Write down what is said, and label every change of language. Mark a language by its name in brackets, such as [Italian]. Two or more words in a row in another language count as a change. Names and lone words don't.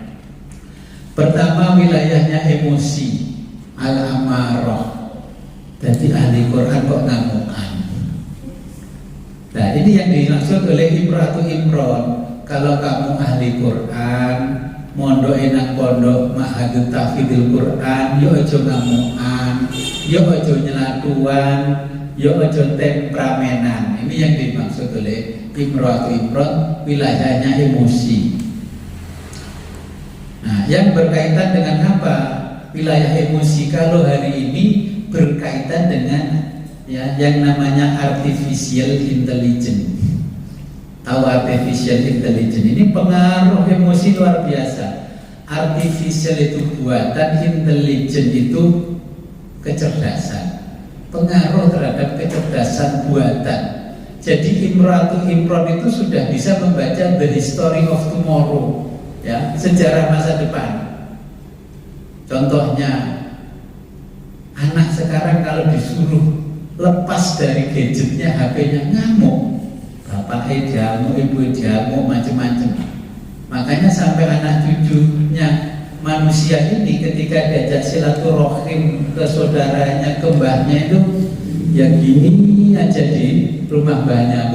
[Indonesian] Pertama, wilayahnya emosi, al-amarah. Jadi ahli Quran kok ngamukan. Nah, ini yang dimaksud oleh Imro'atu Imron. Kalau kamu ahli Quran, [Javanese] mondok nang pondok Ma'hadut Tahfidzul Quran, yo aja ngamukan, yo aja nyelatuan, yo aja temperamenan. [Indonesian] Ini yang dimaksud oleh imrot wilayahnya emosi. Nah, yang berkaitan dengan apa? Wilayah emosi kalau hari ini berkaitan dengan ya yang namanya [English] artificial intelligence. [Indonesian] Tahu [English] artificial intelligence [Indonesian] ini pengaruh emosi luar biasa. Artificial itu buatan, intelligence itu kecerdasan. Pengaruh terhadap kecerdasan buatan. Jadi Imron itu sudah bisa membaca [English] the history of tomorrow, [Indonesian] ya, sejarah masa depan. Contohnya, anak sekarang kalau disuruh lepas dari gadgetnya, HP-nya, ngamuk. Bapaknya jamu, ibu jamu, macam-macam. Makanya sampai anak cucunya manusia ini ketika diajak silaturahim ke saudaranya, ke mbahnya itu ya gini aja di rumah mbahnya.